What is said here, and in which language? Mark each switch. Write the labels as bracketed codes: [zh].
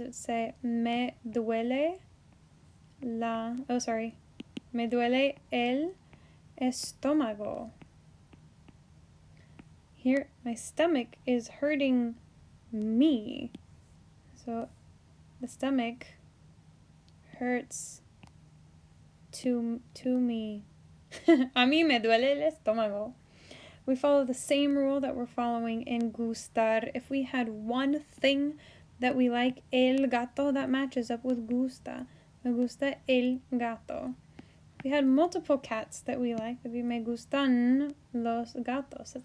[en] It would say [es] me duele me duele el estómago. [en] Here, my stomach is hurting me. So the stomach hurts to me. [es] A mí me duele el estómago. [en] We follow the same rule that we're following in gustar. If we had one thing that we like, el gato, that matches up with gusta. [es] Me gusta el gato. [en] If we had multiple cats that we like, it would be [es] me gustan los gatos.